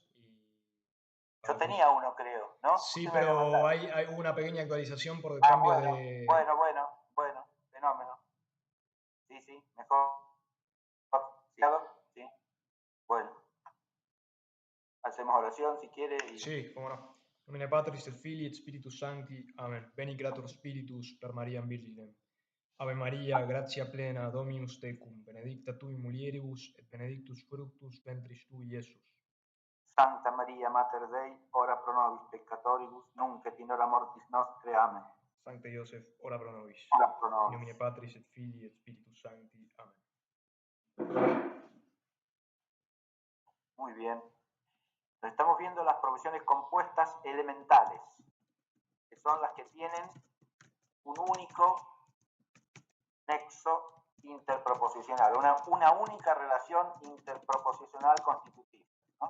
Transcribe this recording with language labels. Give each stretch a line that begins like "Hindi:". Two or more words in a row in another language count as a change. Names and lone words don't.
Spanish: Yo tenía uno, creo, ¿no? Sí, pero hay una pequeña actualización por el cambio de... Bueno, fenómeno. Sí, mejor. Sí, bueno. Hacemos oración si quiere. Sí, cómo no.
Latin: Nomine Patris et Filii et Spiritus Sancti. Amen. Veni Creator Spiritus per Mariam Virginem. Ave Maria, gratia plena, Dominus tecum, benedicta tui mulieribus, et benedictus fructus ventris tui, Iesus. Santa Maria, Mater Dei, ora pro nobis peccatoribus, nunc et in hora mortis nostre. Amen. Sancte Joseph, ora pro nobis. Ora pro nobis. In nomine Patris et Filii et Spiritus Sancti. Amen.
Spanish: Muy bien. Estamos viendo las proposiciones compuestas elementales, que son las que tienen un único nexo interproposicional, una única relación interproposicional constitutiva, ¿no?